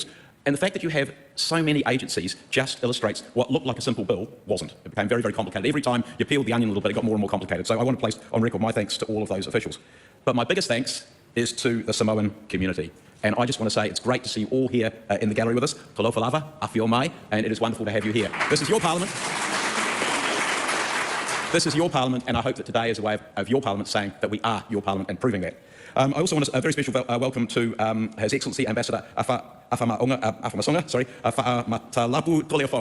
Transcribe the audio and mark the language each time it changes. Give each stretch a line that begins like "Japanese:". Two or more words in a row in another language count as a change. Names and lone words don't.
English: And the fact that you have so many agencies just illustrates what looked like a simple bill wasn't. It became very, very complicated. Every time you peeled the onion a little bit, it got more and more complicated. So I want to place on record my thanks to all of those officials. But my biggest thanks is to the Samoan community. And I just want to say it's great to see you all here in the gallery with us.
Samoan: Talofa lava, awhio mai,
English: and it is wonderful to have you here. This is your Parliament. This is your parliament, and I hope that today is a way of your parliament saying that we are your parliament and proving that. I also want a very special welcome to His Excellency Ambassador Whaamatalapu Toleofoa.